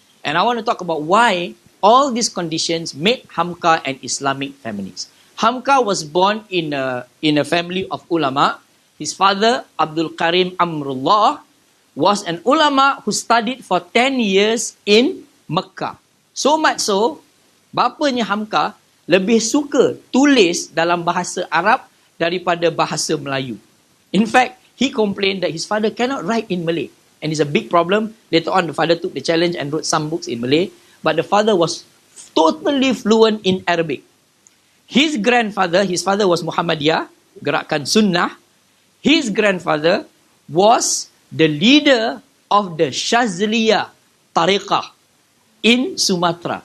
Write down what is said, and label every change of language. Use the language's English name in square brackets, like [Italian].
[English] And I want to talk about why all these conditions made Hamka an Islamic feminist. Hamka was born in a family of ulama. His father, Abdul Karim Amrullah, was an ulama who studied for 10 years in Mecca. So much so, [Malay] bapanya Hamka lebih suka tulis dalam bahasa Arab daripada bahasa Melayu. [English] In fact, he complained that his father cannot write in Malay. And it's a big problem. Later on, the father took the challenge and wrote some books in Malay. But the father was totally fluent in Arabic. His father was Muhammadiyah, Gerakan Sunnah. His grandfather was the leader of the Shazliyah Tariqah in Sumatra.